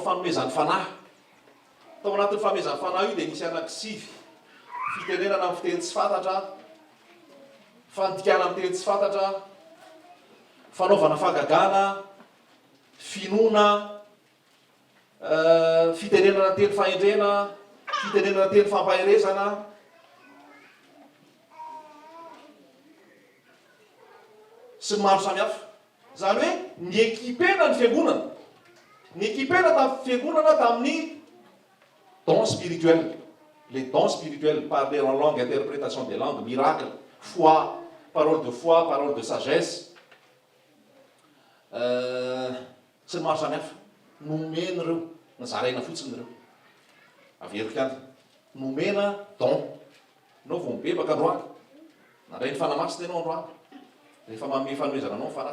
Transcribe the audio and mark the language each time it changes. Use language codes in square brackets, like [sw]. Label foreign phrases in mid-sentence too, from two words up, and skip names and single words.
[mg] fanomezany fanahy tao anatin'ny fanomezany fanahy io de nisy anankisivy fitenenana amin'ny fiteny tsy fantatra fantikana amin'ny teny tsy fantatra fanaovana fagagana finoana fitenenana teny fahendrena fitenenana teny fampaherezana sy ny maro samihafa zany hoe ny ekipena ny fiangonana ny ekipena tamin'ny fiangonana tamin'ny [fr] don spirituel les dons spirituels parler en langue interprétation des langues miracle foi parole de foi parole de sagesse [mg] sy ny maro samihafa nomena reo nazaraina fotsiny reo averika any nomena don anao vo mibebaka androany nandray ny fanamasina ianao androany rehefa manome fanomezana anao fanahy